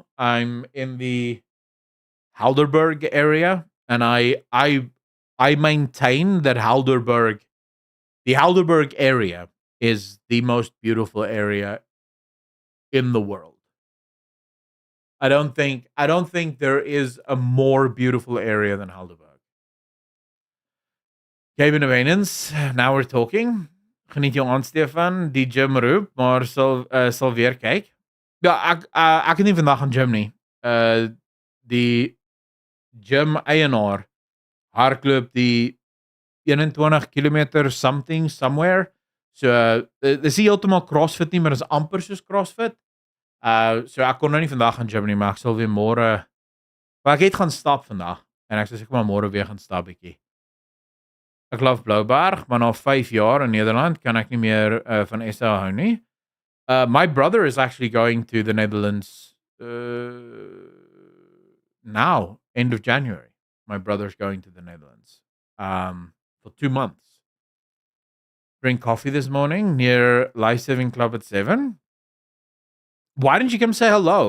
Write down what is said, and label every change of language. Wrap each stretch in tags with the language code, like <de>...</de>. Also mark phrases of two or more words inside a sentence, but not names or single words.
<en>I'm in the Helderberg area, and I maintain that the Helderberg area is the most beautiful area in the world. I don't think there is a more beautiful area than Helderberg. Cape Independence, now we're talking.</en> <af>Geniet jou aan, Stefan. Die gym roep, maar sal weer kyk. Ja, ek het nie vandag aan gym nie. Die gym eienaar hardloop die 21 kilometer</af> <en>something somewhere.</en> <af>So dis nie heeltemal CrossFit nie, maar dis amper soos CrossFit. So ek kon nou nie vandag gaan gym nie, maar ek sal weer môre. Maar ek het gaan stap vandag en ek sê ek maar môre weer gaan stap bietjie. Ek love Blouberg, maar na 5 jaar in Nederland kan ek nie meer van SA hou nie.</af> <en>My brother is actually going to the Netherlands now, end of January. My brother's going to the Netherlands for 2 months. Drink coffee this morning near Life Saving Club at 7. Why didn't you come say hello?</en>